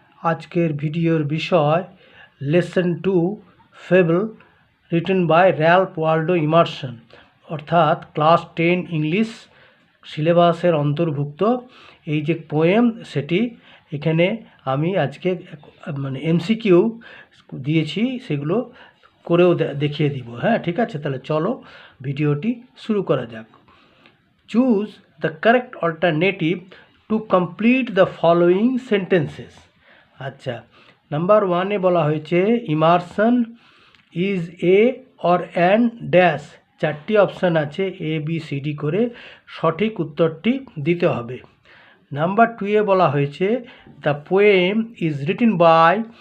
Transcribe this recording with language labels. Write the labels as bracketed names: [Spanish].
[Bangla] আজকের ভিডিওর বিষয় lesson 2 fable written by Ralph Waldo Emerson, অর্থাৎ ক্লাস 10 ইংলিশ সিলেবাসের অন্তর্ভুক্ত এই যে পোয়েম, সেটি এখানে আমি আজকে এমসিকিউ দিয়েছি, সেগুলো করেও দেখিয়ে দিব। হ্যাঁ, ঠিক আছে, তাহলে চলো ভিডিওটি শুরু করা যাক। [English] Choose the correct alternative to complete the following sentences. [Bangla] আচ্ছা, নাম্বার 1-এ বলা হয়েছে [English] Emerson is a or an dash. [Bangla] চারটি অপশান আছে, এ বি সি ডি করে সঠিক উত্তরটি দিতে হবে। নাম্বার 2-এ বলা হয়েছে [English] The poem is written by.